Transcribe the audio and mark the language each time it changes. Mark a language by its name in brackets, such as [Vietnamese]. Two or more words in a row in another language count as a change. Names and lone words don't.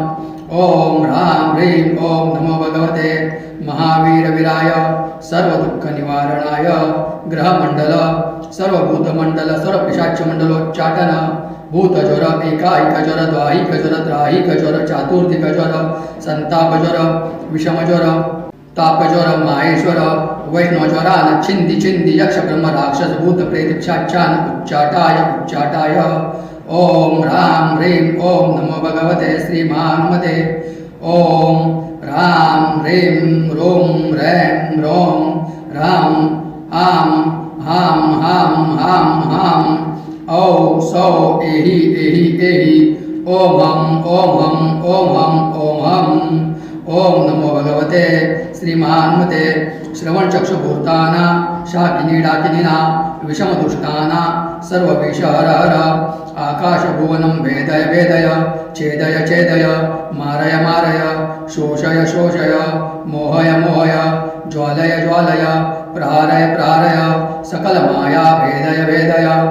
[Sanskrit] ओम ह्रां ह्रीं ओम नमो भगवते महावीरवीराय सर्वदुःखनिवारणाय ग्रहमंडल सर्वभूतमंडल सर्वपिशाच्यमंडलोच्चाटन भूतज्वर एकाईकज्वर द्वाहिकज्वर त्राहिकज्वर चातुर्दिकज्वर संतापज्वर विषमज्वर तापज्वर माहेश्वर वैष्णवज्वरान छिंदी छिंदी यक्ष ब्रह्म राक्षस भूत प्रेत पिशाचान उच्चाटाय उच्चाटाय। ओम ह्रां ह्रीं ओम नमो भगवते श्री महाहनुमते ओम ह्रां ह्रीं रों ह्रैं रों ह्रां आं हां हां हां हां औ सौ एहि एहि एहि ओम हम ओम हम ओम हम ओम हम। ओम नमो भगवते श्री महाहनुमते श्रवणचक्षुभूताना शाकिनी डाकिनीना विषमदुष्टाना सर्वविषहर हर आकाशभुवनं भेदय भेदय छेदय छेदय मारय मारय शोषय शोषय मोहय मोहय ज्वालय ज्वालय प्रहारय प्रहारय सकलमाया भेदय भेदय।